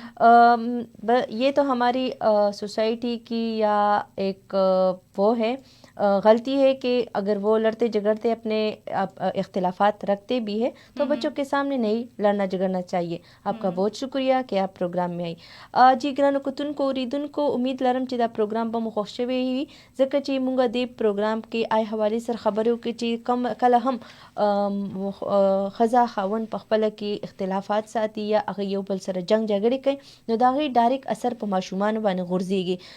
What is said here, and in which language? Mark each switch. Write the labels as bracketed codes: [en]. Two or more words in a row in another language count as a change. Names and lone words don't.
[ur] یہ تو ہماری سوسائٹی کی یا ایک وہ ہے غلطی ہے کہ اگر وہ لڑتے جھگڑتے اپنے اختلافات رکھتے بھی ہے تو بچوں کے سامنے نہیں لڑنا جھگڑنا چاہیے. آپ کا بہت شکریہ کہ آپ پروگرام میں آئی. [ps] جی ګرانو کتونکو اوریدونکو امید لرم چې دا پروگرام به مو خوښ شوی وي, ځکه چې مونږ دې پروگرام کې آی حوالې سره خبرې وکړې چې کله هم ښځه خاوند په خپله کې اختلافات ساتي یا هغه یو بل سره جنگ جګړې کوي, نو د هغې ډایرکټ اثر په ماشومانو باندې غورځېږي.